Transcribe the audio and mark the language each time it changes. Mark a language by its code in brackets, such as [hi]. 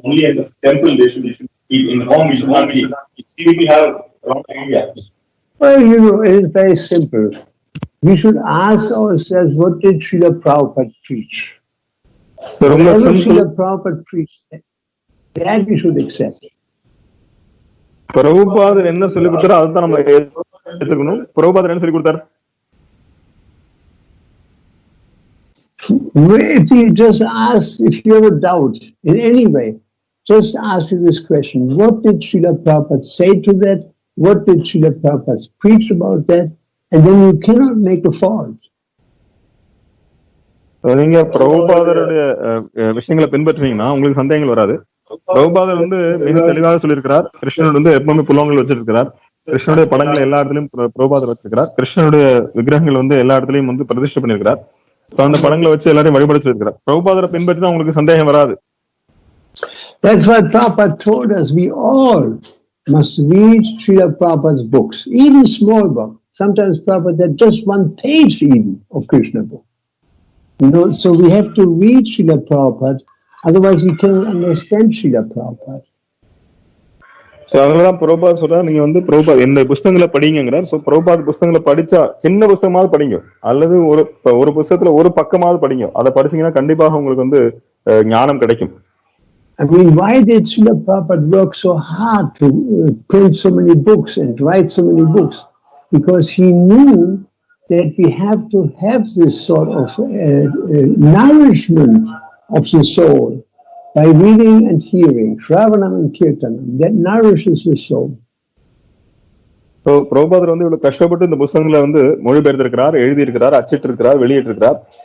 [en] Only in the temple they should keep. In home we should not keep. Still we have wrong idea. Well, it is very simple. We should ask ourselves, what did Srila Prabhupada preach? Whatever Srila Prabhupada preached, that we should accept. [ta] பிரபுபாதர் என்ன சொல்லி கொடுத்தாரோ அதுதான் நம்ம எடுத்துக்கணும். பிரபுபாதர் என்ன சொல்லி கொடுத்தாரு? [en] If you just ask, if you have a doubt in any way, just ask you this question: what did Srila Prabhupada say to that? What did Srila Prabhupada preach about that? And then you cannot make a fault. [ta] நீங்க பிரபுபாதருடைய விஷயங்களை பின்பற்றினீங்கன்னா உங்களுக்கு சந்தேகங்கள் வராது. பிரபுபாதர் மிக தெளிவாக சொல்லியிருக்கிறார். கிருஷ்ணன் எப்பவுமே புலவங்கள் வச்சிருக்கிறார். கிருஷ்ணனுடைய படங்களை எல்லா இடத்துலயும் பிரபுபாதர் வச்சிருக்கிறார். கிருஷ்ணனுடைய விக்கிரகங்கள் எல்லா இடத்துலயும் பிரதிஷ்டை பண்ணிருக்கிறார். அந்த படங்களை வச்சு எல்லாரையும் வழிபட சொல்லியிருக்கிறார். பிரபுபாதரை பின்பற்றினா உங்களுக்கு சந்தேகம் வராது. [en] That's why Prabhupada told us we all must read Srila Prabhupada's books, even small books. Sometimes Prabhupada had just one page even of Krishna book. So we have to read Srila Prabhupada, otherwise we cannot understand Srila Prabhupada. [ta] அதனாலதான் பிரபுபாத் சொல்றாரு, நீங்க பிரபுபாத் இந்த புஸ்தகங்களை படிங்கிறார். So Prabhupad புஸ்தகங்களை படிச்சா சின்ன புஸ்தகமாவது படிங்க, அல்லது ஒரு புஸ்தகத்துல ஒரு பக்கமாவது படிங்க. அதை படிச்சீங்கன்னா கண்டிப்பாக உங்களுக்கு ஞானம் கிடைக்கும். [en] I mean, why did Srila Prabhupada work so hard to print so many books and write so many books? Because he knew that we have to have this sort of nourishment of the soul by reading and hearing, Shravanam and Kirtanam, that nourishes the soul. [ta] So, பிரபுபாதர் இவ்வளவு கஷ்டப்பட்டு இந்த புஸ்தகங்களை மொழிபெயர்த்திருக்கிறார், எழுதியிருக்கிறார், அச்சிட்டிருக்கிறார், வெளியிட்டிருக்கிறார்.